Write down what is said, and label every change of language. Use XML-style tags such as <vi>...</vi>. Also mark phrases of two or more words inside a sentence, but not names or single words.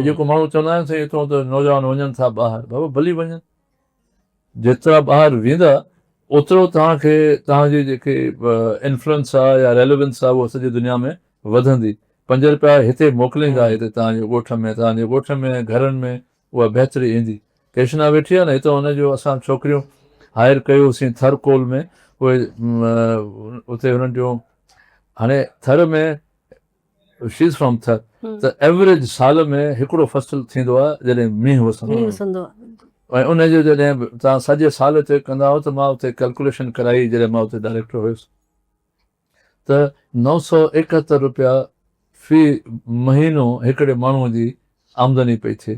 <sd>जेको माण्हू चवंदा आहिनि साईं एतिरो त नौजवान वञनि था ॿाहिरि, बाबा भली वञनि, जेतिरा ॿाहिरि वेंदा ओतिरो तव्हांखे तव्हांजी जेके इन्फ्लुएंस आहे या रेलेवेंस आहे उहा सॼी दुनिया में वधंदी। 5 रुपया हिते मोकिलींदा, हिते तव्हांजे ॻोठ में, तव्हांजे ॻोठ में घरनि में उहा बहितरी ईंदी। कृष्णा वेठी आहे न, हितां हुनजो असां छोकिरियूं हायर कयोसीं थर कोल में, उहे उते हुननि जो हाणे थर में</sd> <en>she is from Thar,</en> <sd>त एवरेज साल में हिकिड़ो फसल थींदो आहे जॾहिं मींहुं वसंदो आहे। ऐं उनजो जॾहिं तव्हां सॼे साल ते कंदा हो त मां उते कैलकुलेशन कराई जॾहिं मां उते डायरेक्टर हुयुसि, त 971 रुपया फी महीनो हिकिड़े माण्हूअ जी आमदनी पई थिए।</sd>